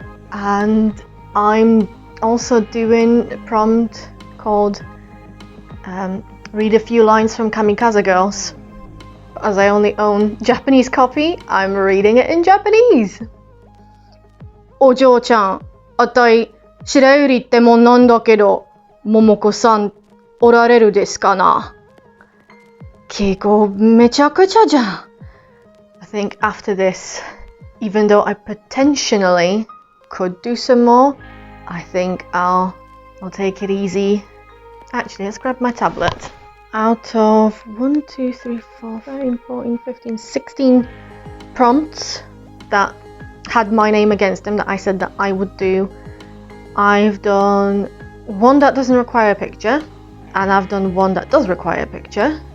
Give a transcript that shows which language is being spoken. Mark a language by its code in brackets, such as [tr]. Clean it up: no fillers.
[en] And I'm also doing a prompt called read a few lines from Kamikaze Girls. As I only own Japanese copy, I'm reading it in Japanese. [ja] お嬢ちゃん、あたい、白百合ってもんなんだけど、桃子さん、おられるですかな？敬語めちゃくちゃじゃん。 [en] I think after this, even though I potentially could do some more, I think I'll take it easy. Actually, let's grab my tablet. Out of 1, 2, 3, 4, 13, 14, 15, 16 prompts that had my name against them that I said that I would do, I've done one that doesn't require a picture, and I've done one that does require a picture.